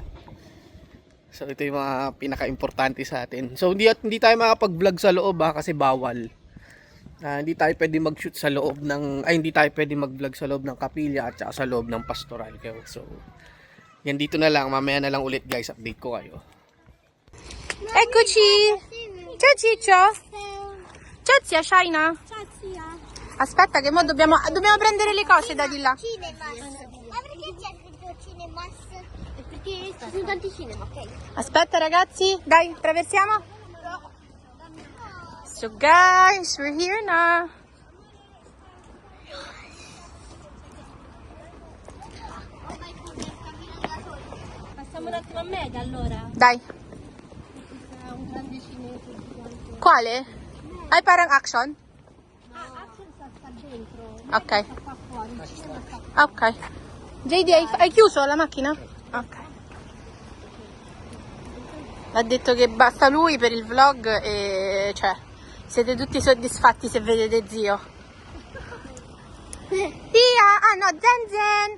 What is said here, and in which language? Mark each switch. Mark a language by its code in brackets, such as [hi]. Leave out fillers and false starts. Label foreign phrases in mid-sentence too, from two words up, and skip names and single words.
[tl] So ito yung mga pinaka-importante sa atin. So hindi tayo makapag-vlog sa loob kasi bawal. Hindi tayo pwede mag-shoot sa loob ng hindi tayo pwede mag-vlog sa loob ng kapilya at saka sa loob ng pastoral. So yan, dito na lang, mamaya na lang ulit guys, update ko kayo. [it] Eccoci! Ciao Ciccio! Ciao zia Shaina! Aspetta che mo dobbiamo prendere le cose da di là. Cinemas. Ma perché c'è scritto Cinemas? Perché ci sono tanti cinema, ok? Aspetta ragazzi, dai, attraversiamo. [en] So guys, we're here na. [it] Passiamo un attimo a Mega allora. Dai. Sarà un grande cinese di quanto. Quale? Hai parang action? Action sta dentro. Ok. Sta qua fuori. Il cinema sta Ok. JD, hai chiuso la macchina? Ok. Ha detto che basta lui per il vlog e cioè siete tutti soddisfatti se vedete zio. Tia! Ah no, Zen Zen!